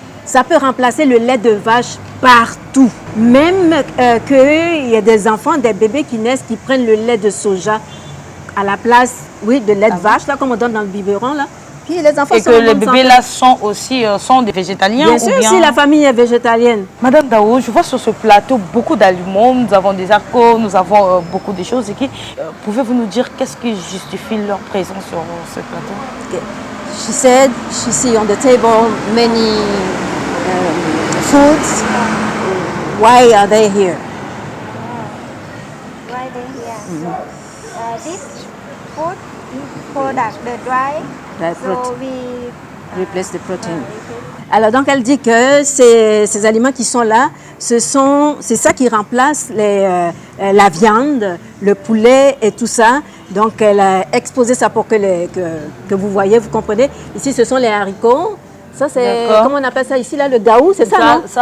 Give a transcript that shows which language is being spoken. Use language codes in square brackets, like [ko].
[fr] Ça peut remplacer le lait de vache partout. Même qu'il y a des enfants, des bébés qui naissent, qui prennent le lait de soja à la place, oui, de lait de vache, là, comme on donne dans le biberon, là. Puis les enfants et que les bébés là sont aussi des végétaliens? Bien sûr, si la famille est végétalienne. Madame Dao, je vois sur ce plateau beaucoup d'aliments, nous avons des haricots, nous avons beaucoup de choses. Pouvez-vous nous dire qu'est-ce qui justifie leur présence sur ce plateau? [en] Okay. She said she see on the table many foods. Why are they here? Why they here? This food product, the dry. So we replace the protein. [fr] Alors donc elle dit que ces aliments qui sont là, c'est ça qui remplace la viande, le poulet et tout ça. Donc elle a exposé ça pour que vous voyez, vous comprenez. Ici ce sont les haricots. Ça c'est, comment on appelle ça ici là, le gaou, c'est ça, non?